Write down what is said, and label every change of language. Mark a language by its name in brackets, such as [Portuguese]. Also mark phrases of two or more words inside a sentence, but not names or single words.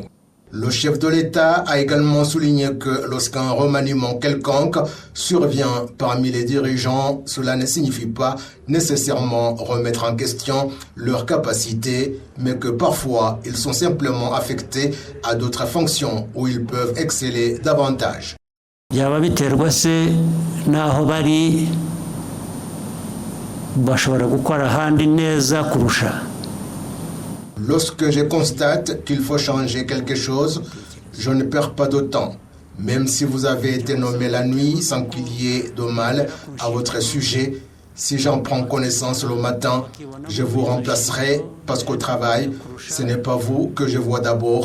[French] Le chef de l'État a également souligné que lorsqu'un remaniement quelconque survient parmi les dirigeants, cela ne signifie pas nécessairement remettre en question leurs capacités, mais que parfois ils sont simplement affectés à d'autres fonctions où ils peuvent exceller davantage. [Kinyarwanda] byaba biterwa se naho bari bashobora gukora ahandi neza kurusha. [French] Lorsque je constate qu'il faut changer quelque chose, je ne perds pas de temps. Même si vous avez été nommé la nuit sans qu'il y ait de mal à votre sujet, si j'en prends connaissance le matin, je vous remplacerai parce qu'au travail, ce n'est pas vous que je vois d'abord.